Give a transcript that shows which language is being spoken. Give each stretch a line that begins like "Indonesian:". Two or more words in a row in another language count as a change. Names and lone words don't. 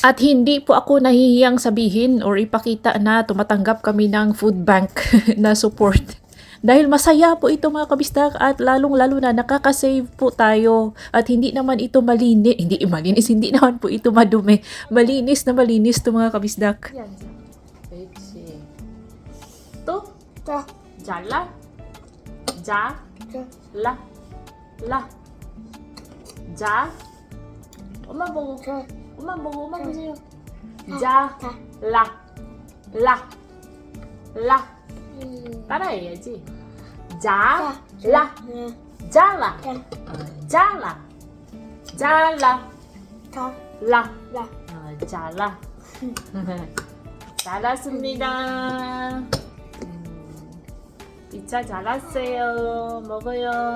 Filipino: At hindi po ako nahihiyang sabihin or ipakita na tumatanggap kami ng
English: food bank
Filipino: na support. Dahil masaya po ito mga kabistak at lalong-lalo na nakakasave po tayo at hindi naman ito malinis, hindi naman po ito madumi. Malinis na malinis ito mga kabisdak. Yan. Pechi. To? Ja. Jala. Ja. La. La. Ja. Uma bogo. Uma bogo. Ja. La. La. La.
Korean: 따라해야지. 자, 라, 잘라, 잘라, 잘라, 라, 잘라. 잘랐습니다. 피자 잘랐어요. 먹어요.